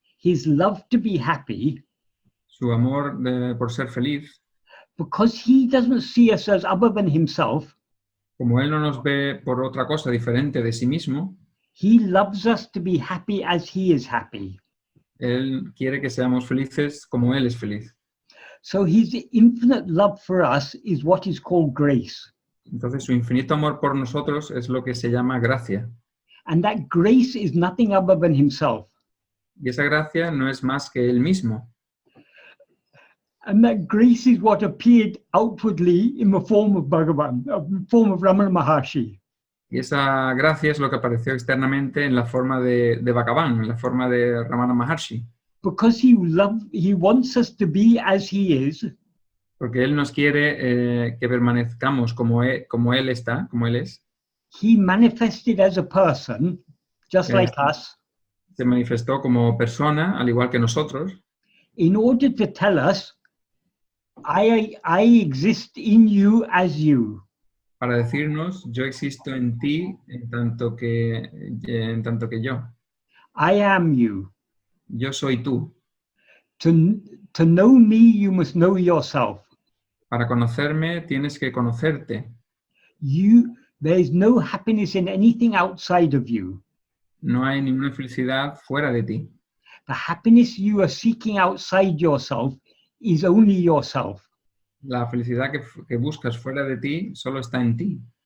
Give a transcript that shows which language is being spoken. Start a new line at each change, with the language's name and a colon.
English: his love to be happy,
Spanish: su amor por ser feliz,
English: because he doesn't see us as other than himself,
Spanish: como Él no nos ve por otra cosa diferente de sí mismo,
English: he loves us to be happy as he is happy.
Spanish: Él quiere que seamos felices como Él es feliz.
English: So his infinite love for us is what is called grace.
Spanish: Entonces su infinito amor por nosotros es lo que se llama gracia.
English: And that grace is nothing other than himself.
Spanish: Y esa gracia no es más que Él mismo.
English: And that grace is what appeared outwardly in the form of Bhagavan, in the form of Ramana Maharshi.
Spanish: Y esa gracia es lo que apareció externamente en la forma de Bhagavan, en la forma de Ramana Maharshi.
English: Because he wants us to be as he is.
Spanish: Porque Él nos quiere que permanezcamos como Él está, como Él es.
English: He manifested as a person, just like us,
Spanish: Se manifestó como persona, al igual que nosotros,
English: in order to tell us, I exist in you as you.
Spanish: para decirnos, yo existo en ti en tanto que yo.
English: I am you.
Spanish: Yo soy tú.
English: To know me, you must know yourself.
Spanish: Para conocerme, tienes que conocerte.
English: There is no happiness in anything outside of you.
Spanish: No hay ninguna felicidad fuera de ti.
English: The happiness you are seeking outside yourself is only yourself.
Spanish: La felicidad que buscas fuera de ti solo está en ti.